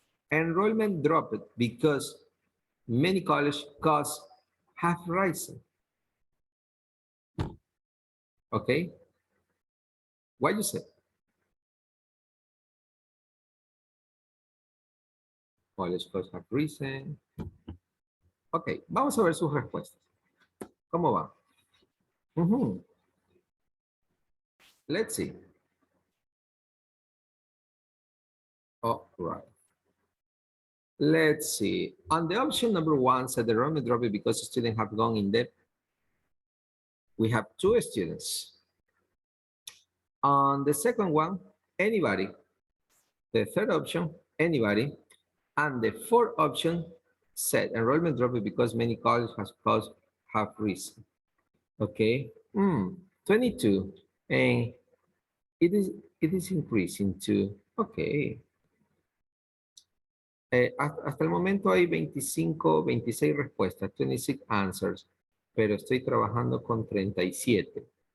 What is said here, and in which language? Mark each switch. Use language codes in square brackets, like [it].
[en] Enrollment dropped because many college costs have risen. Okay? What you say? College costs have risen. [es] Ok, vamos a ver sus respuestas. ¿Cómo va? [en] Let's see. All right. Let's see. On the option number 1, said the enrollment dropped because students have gone in debt. We have 2 students. On the second one, anybody. The third option, anybody. And the fourth option said enrollment dropped because many colleges costs have risen. Okay. 22. And it is increasing too. Okay. [es] Hasta el momento hay 26 respuestas, [en] 26 answers, [es] pero estoy trabajando con 37.